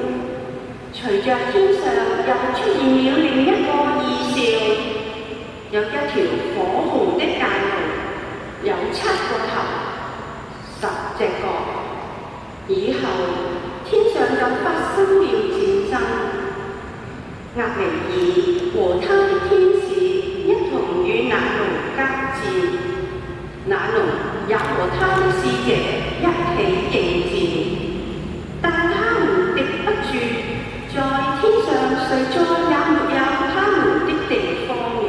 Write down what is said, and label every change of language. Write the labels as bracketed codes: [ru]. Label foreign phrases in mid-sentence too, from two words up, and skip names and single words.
[zh] 隨着天上又出現了另一個異兆，有一條火紅的大龍，有7個頭、10隻角。以後天上就發生了戰爭，厄尼爾和他的天使一同與那龍交戰，那龍也和他的使者一起應戰，但他們敵不住，在天上誰再也沒有他們的地方了。